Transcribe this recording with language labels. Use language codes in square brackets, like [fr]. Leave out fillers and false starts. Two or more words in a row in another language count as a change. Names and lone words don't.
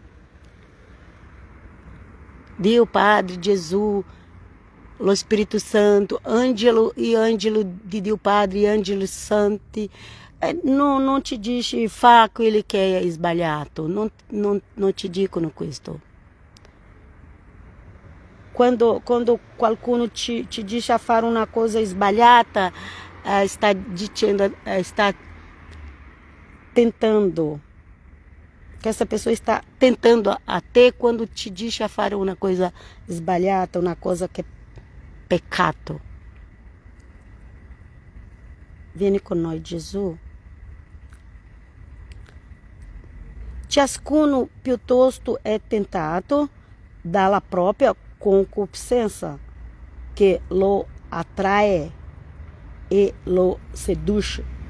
[it] Dio Padre, Gesù, lo Spirito Santo, angelo di Dio Padre, angeli santi, non ti dice fa quello che è sbagliato, non ti dicono questo. Quando qualcuno ci dice a fare una cosa sbagliata, sta dicendo, sta tentando. [pt] Que essa pessoa está tentando até quando te diz [it] a fare [pt] uma coisa sbagliata, uma coisa que é pecado. [it] Vieni con noi, Gesù. Ciascuno piuttosto è tentato dalla propria concupiscenza che lo attrae e lo seduce.